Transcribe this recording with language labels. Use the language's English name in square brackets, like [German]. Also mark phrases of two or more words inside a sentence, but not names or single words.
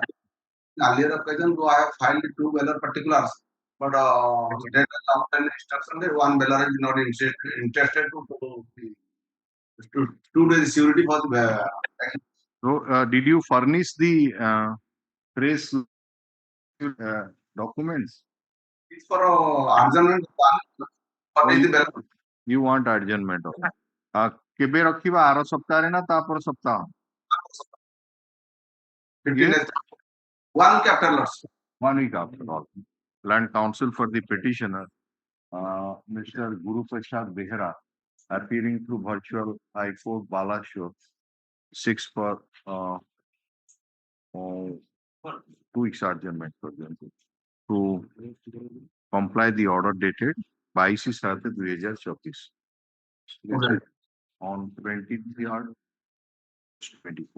[English] In earlier occasion, I have filed two bailer particulars, but that is after instruction that one bailer is not interested to do the security for the So did you furnish the press documents? It's for adjournment. You want adjournment? [Odia] କେବେ ରଖିବା ଆର ସପ୍ତାହରେ ନା ତାପର ସପ୍ତାହ? [English] One week after lordship. 1 week after all. Land Council for the petitioner, Mr. Guru Prasad Behra, appearing through virtual High Court Balashore, 6 for 2 weeks adjournment for them to comply the order dated 22/7/2024 on 23/8/24.